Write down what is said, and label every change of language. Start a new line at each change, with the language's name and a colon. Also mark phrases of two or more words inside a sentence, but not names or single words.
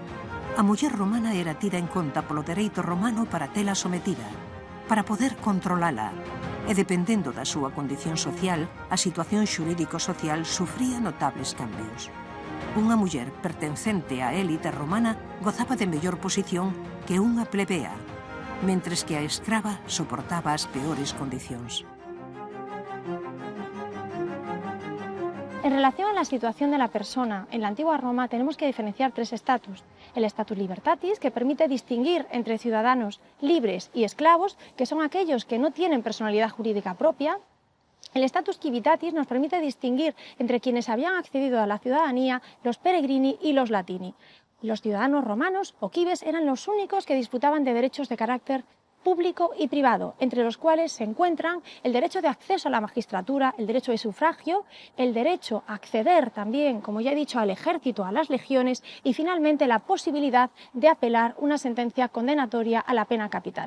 Galician: A muller romana era tida en conta polo dereito romano para tela sometida, para poder controlala, e dependendo da súa condición social, a situación xurídico-social sufría notables cambios. Unha muller pertencente á élite romana gozaba de mellor posición que unha plebea, mentres que a escrava soportaba as peores condicións.
Spanish: En relación a la situación de la persona en la antigua Roma tenemos que diferenciar tres estatus. El
Latin: status libertatis,
Spanish: que permite distinguir entre ciudadanos libres y esclavos, que son aquellos que no tienen personalidad jurídica propia. El
Latin: status civitatis
Spanish: nos permite distinguir entre quienes habían accedido a la ciudadanía, los peregrini y los latini. Los ciudadanos romanos o cibes eran los únicos que disputaban de derechos de carácter público y privado, entre los cuales se encuentran el derecho de acceso a la magistratura, el derecho de sufragio, el derecho a acceder también, como ya he dicho, al ejército, a las legiones y finalmente la posibilidad de apelar una sentencia condenatoria a la pena capital.